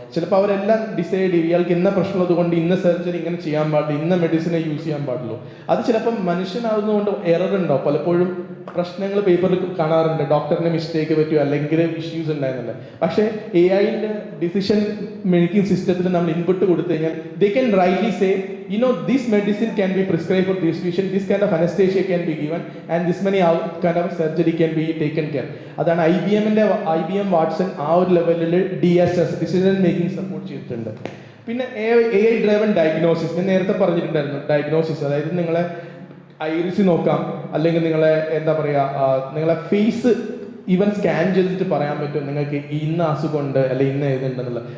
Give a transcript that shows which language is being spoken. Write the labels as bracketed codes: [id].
[ml] ചിലപ്പോൾ അവരെല്ലാം ഡിസൈഡ് ചെയ്യും ഇയാൾക്ക് ഇന്ന പ്രശ്നമുള്ളത് കൊണ്ട് ഇന്ന സർജറി ഇങ്ങനെ ചെയ്യാൻ പാടില്ല, ഇന്ന മെഡിസിനെ യൂസ് ചെയ്യാൻ പാടുള്ളൂ. അത് ചിലപ്പം മനുഷ്യനാകുന്നതുകൊണ്ട് എറർ ഉണ്ടാവും. പലപ്പോഴും പ്രശ്നങ്ങൾ പേപ്പറിൽ കാണാറുണ്ട്, ഡോക്ടറിന് മിസ്റ്റേക്ക് പറ്റുമോ അല്ലെങ്കിൽ ഇഷ്യൂസ് ഉണ്ടായിരുന്നില്ല. പക്ഷേ AI-ന്റെ ഡിസിഷൻ മേക്കിംഗ് സിസ്റ്റത്തിൽ നമ്മൾ ഇൻപുട്ട് കൊടുത്തു കഴിഞ്ഞാൽ [en] They can rightly say, this medicine can be prescribed for this patient, this kind of anesthesia can be given, and this many kind of surgery can be taken care. [ml] അതാണ് IBM Watson ആ ഒരു ലെവലിൽ DSS decision making support ചെയ്തിട്ടുണ്ട്. പിന്നെ AI driven diagnosis, ഞാൻ നേരത്തെ പറഞ്ഞിട്ടുണ്ടായിരുന്നു. Diagnosis അതായത് നിങ്ങളെ ഐറിസ് നോക്കാം, അല്ലെങ്കിൽ നിങ്ങളെ എന്താ പറയുക, നിങ്ങളെ ഫേസ് ഈവൻ സ്കാൻ ചെയ്തിട്ട് പറയാൻ പറ്റും നിങ്ങൾക്ക് ഇന്ന അസുഖമുണ്ട് അല്ലെങ്കിൽ ഇന്ന ഇതുണ്ടെന്നുള്ളത്.